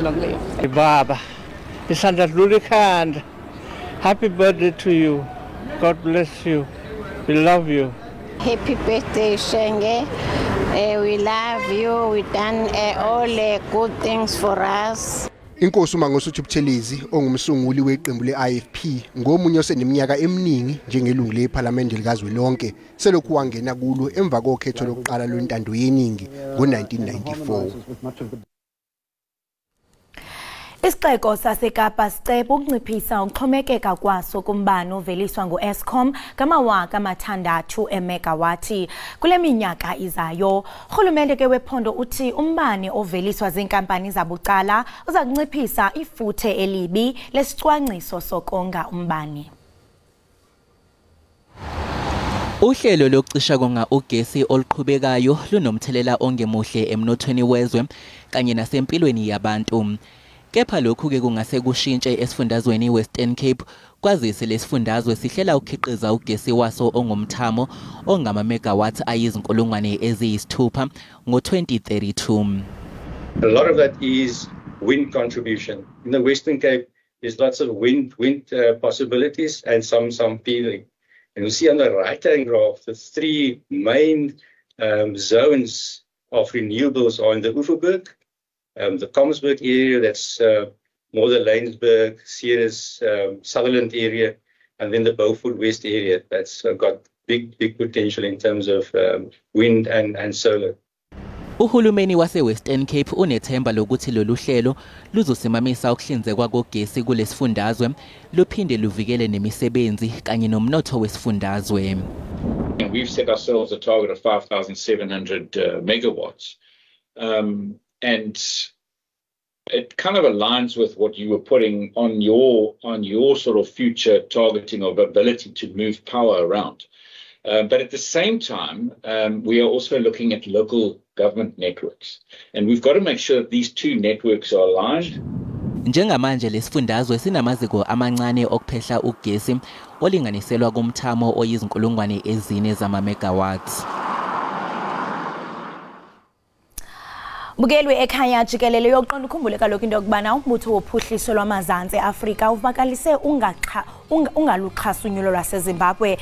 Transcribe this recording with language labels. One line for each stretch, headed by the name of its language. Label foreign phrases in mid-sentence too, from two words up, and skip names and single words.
English: Long live. Baba, happy birthday to you. God bless you. We love you. Happy birthday, Shenge. We love you. We done all good things for us.
Zulu: Inkosi uMangosuthu Buthelezi ongumsunguli weqembu leIFP ngomunye oseneminyaka eminingi njengelungu lePhalamende likazwelonke selokhu wangena kulo emva kokhetho lokuqala lwentando yeningi ngo-1994.
Xhosa: Isixeko saseKapa siceba ukunciphisa ukuxhomekeka kwaso kumbane oveliswa ngu-Eskom ngamawaka amathandathu emegawati kule minyaka izayo. Urhulumente ke wephondo uthi umbane oveliswa zinkampani zabucala uza kunciphisa ifuthe elibi lesicwangciso sokonga umbane.
Zulu: Uhlelo lokucisha konga ugesi oluqhubekayo lunomthelela ongemuhle emnothweni wezwe kanye nasempilweni yabantu. Kepha lokhu ke kungase kushintshe esifundazweni Western Cape kwazise lesifundazwe sihlela ukukhiqiza ugesi waso ongumthamo ongama megawatts ayizinkulungwane eziyisithupha ngo-2032.
English: A lot of that is wind contribution. In the Western Cape there's lots of wind possibilities and some pealing. And you see on the right-hand graph the three main zones of renewables are in the Oeverberg, the Comsburg area, that's more the Laingsburg, Ceres, Sutherland area, and then the Beaufort West area. That's got big potential in terms of wind and solar.
Zulu: Uhulumeni wase-Western Cape unethemba lokuthi lolu hlelo luzosimamisa ukuhlinzekwa kogesi kulesifundazwe luphinde luvikele nemisebenzi kanye nomnotho wesifundazwe.
English: And we've set ourselves a target of 5,700 megawatts. And it kind of aligns with what you were putting on your sort of future targeting of ability to move power around. But at the same time, we are also looking at local government networks. And we've got to make sure that these two networks are aligned.
Zulu: Njengamanje lesifundazwe sinamaziko amancane okuphehla ugesi olinganiselwa kumthamo oyizinkulungwane ezine zama-megawatts.
Xhosa: Bukelwe ekhaya Jikelele yokuqonda ukhumbule kaloku into yokubana umbutho wophuhliso lwamazantsi Afrika uvakalise ungaluxhasa unyulo lwaseZimbabwe.